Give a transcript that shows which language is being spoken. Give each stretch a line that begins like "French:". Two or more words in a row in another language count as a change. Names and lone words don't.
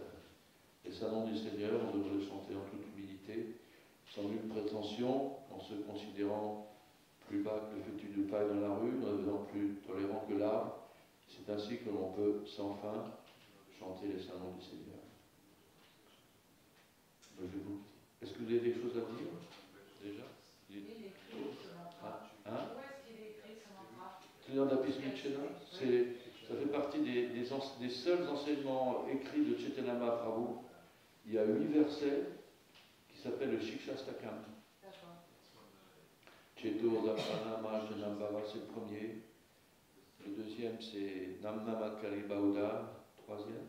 French: Et c'est un nom du Seigneur, on devrait le chanter en toute humilité, sans nulle prétention, en se considérant plus bas que le fétu de paille dans la rue, en devenant plus tolérant que l'arbre. C'est ainsi que l'on peut sans fin chanter les saints noms du Seigneur. Est-ce que vous avez quelque chose à dire déjà? Il est écrit ce mantra. Hein? Où est-ce qu'il est écrit ce mantra?
Sanskrit: Trinadapi Sunichena,
French: ça fait partie des seuls enseignements écrits de Chaitanya Mahaprabhu. Il y a 8 versets qui s'appellent le Shikshastakam. D'accord.
Sanskrit: Cheto Dapana Majanambhava,
French: c'est le premier. Le deuxième, c'est
Sanskrit: Namnamakari Bauda,
French: troisième.